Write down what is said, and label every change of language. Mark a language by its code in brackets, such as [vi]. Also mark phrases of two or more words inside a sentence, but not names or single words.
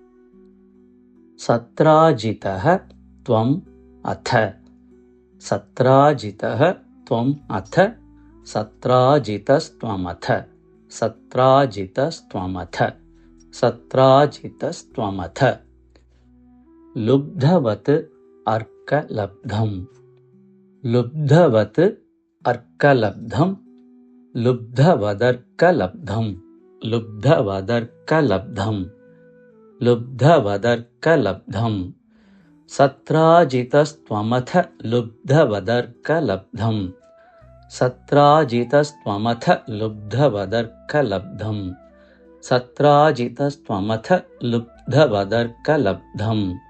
[sa] സത്രാജിതഃ ത്വം അഥ സത്രാജിതഃ ത്വം അഥ സത്രാജിതസ്ത്വമഥ സത്രാജിതസ്ത്വമഥ സത്രാജിതസ്ത്വമഥ लुब्धवत् अर्कलब्धम् लुब्धवत् अर्कलब्धम् लुब्धवदर्कलब्धम् लुब्धवदर्कलब्धम् लुब्धवदर्कलब्धम् सत्राजितस्त्वमथ लुब्धवदर्कलब्धम् सत्राजितस्त्वमथ लुब्धवदर्कलब्धम् सत्राजितस्त्वमथ लुब्धवदर्कलब्धम्